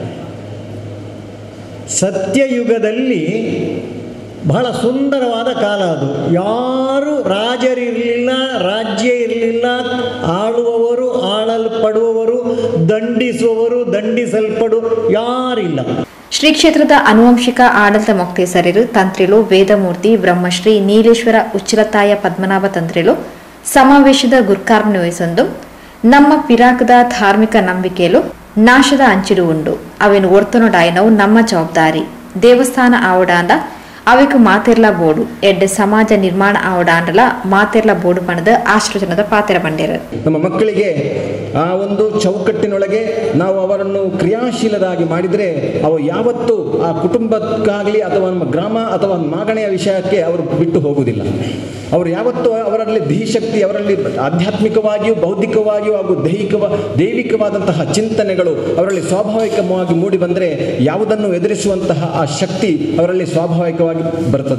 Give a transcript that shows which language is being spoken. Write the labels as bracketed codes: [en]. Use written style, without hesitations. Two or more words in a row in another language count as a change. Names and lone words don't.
[kn] ಸತ್ಯಯುಗದಲ್ಲಿ ಬಹಳ ಸುಂದರವಾದ ಕಾಲ ಅದು. ಯಾರು ರಾಜರಿರಲಿಲ್ಲ, ರಾಜ್ಯ ಇರಲಿಲ್ಲ, ಆಳುವವರು, ಆಳಲ್ಪಡುವವರು, ದಂಡಿಸುವವರು, ದಂಡಿಸಲ್ಪಡು ಯಾರಿಲ್ಲ. [tcy] ಶ್ರೀ ಕ್ಷೇತ್ರದ ಆನುವಂಶಿಕ ಆಡಳಿತ ಮೊಕ್ತೇಸರರು ತಂತ್ರಿಲು ವೇದಮೂರ್ತಿ ಬ್ರಹ್ಮಶ್ರೀ ನೀಲೇಶ್ವರ ಉಚ್ಚಿಲತಾಯ ಪದ್ಮನಾಭ ತಂತ್ರಿಲು ಸಮಾವೇಶದ ಗುರ್ಕಾರ್ಮನೆ ವಹಿಸೊಂದು ನಮ್ಮ ಪಿರಾಕದ ಧಾರ್ಮಿಕ ನಂಬಿಕೆಲು ನಾಶದ ಅಂಚಿಡು ಉಂಡು. ಅವೇನು ಒರ್ತನೊಡಾಯನವು ನಮ್ಮ ಜವಾಬ್ದಾರಿ. ದೇವಸ್ಥಾನ ಆವಡಾಂಡ ಅವೆಕು ಮಾತೆರ್ಲ ಬೋಡು ಎಡ್ಡೆ ಸಮಾಜ ನಿರ್ಮಾಣ ಆವಡಾಂಡಲ ಮಾತೆರ್ಲ ಬೋಡು ಪಣದ ಆಶ್ರಚನದ ಪಾತೆರ ಬಂಡೇರು. [kn] ನಮ್ಮ ಮಕ್ಕಳಿಗೆ ಆ ಒಂದು ಚೌಕಟ್ಟಿನೊಳಗೆ ನಾವು ಅವರನ್ನು ಕ್ರಿಯಾಶೀಲರಾಗಿ ಮಾಡಿದರೆ ಅವು ಯಾವತ್ತೂ ಆ ಕುಟುಂಬಕ್ಕಾಗಲಿ ಅಥವಾ ನಮ್ಮ ಗ್ರಾಮ ಅಥವಾ ಮಾಗಣೆಯ ವಿಷಯಕ್ಕೆ ಅವರು ಬಿಟ್ಟು ಹೋಗುವುದಿಲ್ಲ. ಅವರು ಯಾವತ್ತೂ ಅವರಲ್ಲಿ ಧೀಶಕ್ತಿ, ಅವರಲ್ಲಿ ಆಧ್ಯಾತ್ಮಿಕವಾಗಿಯೂ ಬೌದ್ಧಿಕವಾಗಿಯೂ ಹಾಗೂ ದೈವಿಕವಾದಂತಹ ಚಿಂತನೆಗಳು ಅವರಲ್ಲಿ ಸ್ವಾಭಾವಿಕವಾಗಿ ಮೂಡಿ ಬಂದರೆ ಯಾವುದನ್ನು ಎದುರಿಸುವಂತಹ ಆ ಶಕ್ತಿ ಅವರಲ್ಲಿ ಸ್ವಾಭಾವಿಕವಾಗಿ ಬರುತ್ತದೆ.